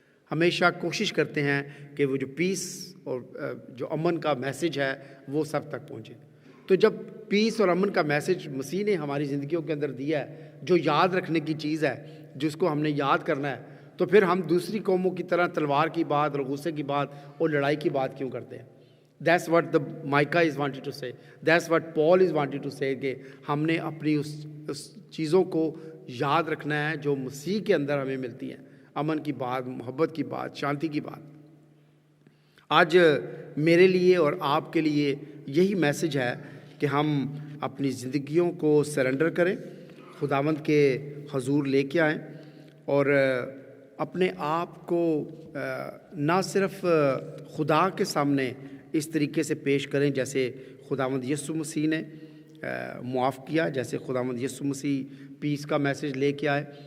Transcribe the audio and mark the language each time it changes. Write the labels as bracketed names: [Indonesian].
[Hindi] हमेशा कोशिश करते हैं कि वो जो पीस और जो अमन का मैसेज है वो सब तक पहुँचे। तो जब पीस और अमन का मैसेज मसीह ने हमारी ज़िंदगियों के अंदर दिया है, जो याद रखने की चीज़ है, जिसको हमने याद करना है, तो फिर हम दूसरी कौमों की तरह तलवार की बात और गुस्से की बात और लड़ाई की बात क्यों करते हैं? [English] That's what the Micah is wanted to say. That's what Paul is wanted to say [Hindi] कि हमने अपनी उस चीज़ों को याद रखना है जो मसीह के अंदर हमें मिलती हैं, अमन की बात, मोहब्बत की बात, शांति की बात। आज मेरे लिए और आपके लिए यही मैसेज है कि हम अपनी ज़िंदगियों को सरेंडर करें, खुदावंद के हजूर लेके आएँ और अपने आप को ना सिर्फ खुदा के सामने इस तरीके से पेश करें जैसे खुदावंद यीशु मसीह ने मुआफ़ किया, जैसे खुदावंद यीशु मसीह पीस का मैसेज लेके आए।